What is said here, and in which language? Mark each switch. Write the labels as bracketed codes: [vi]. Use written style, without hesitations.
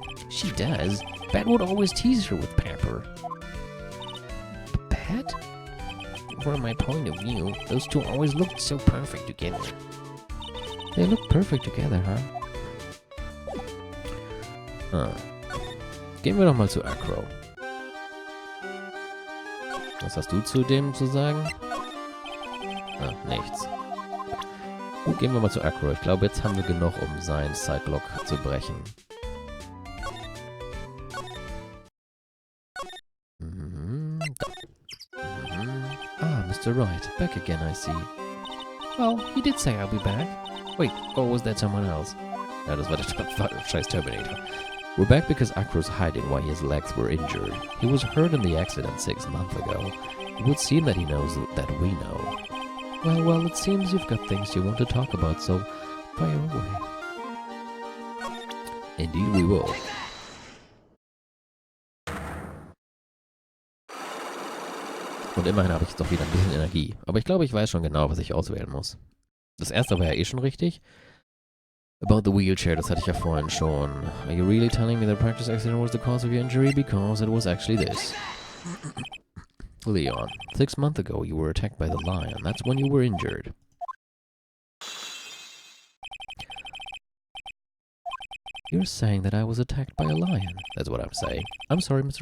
[en] She does. Bat would always tease her with pepper. Bat? From my point of view, those two always looked so perfect together. They look perfect together, huh? [de] Gehen wir doch mal zu Acro. Was hast du zu dem zu sagen? Nichts. Gut, gehen wir mal zu Acro. Ich glaube, jetzt haben wir genug, um seinen Cyclock zu brechen. [en] Mr. Wright, back again, I see. Well, he did say I'll be back. Wait, or was that someone else? [de] Ja, das war der scheiß Terminator. [en] We're back because Acro's hiding why his legs were injured. He was hurt in the accident 6 months ago. It would seem that he knows that we know. Well, it seems you've got things you want to talk about, so fire away. Indeed we will. [de] Und immerhin habe ich jetzt doch wieder ein bisschen Energie. Aber ich glaube, ich weiß schon genau, was ich auswählen muss. Das erste war ja eh schon richtig. [en] About the wheelchair, [de] das hatte ich ja vorhin schon. [en] Are you really telling me the practice accident was the cause of your injury? Because it was actually this. Leon, 6 months ago you were attacked by the lion. That's when you were injured. You're saying that I was attacked by a lion. That's what I'm saying. I'm sorry, Mr.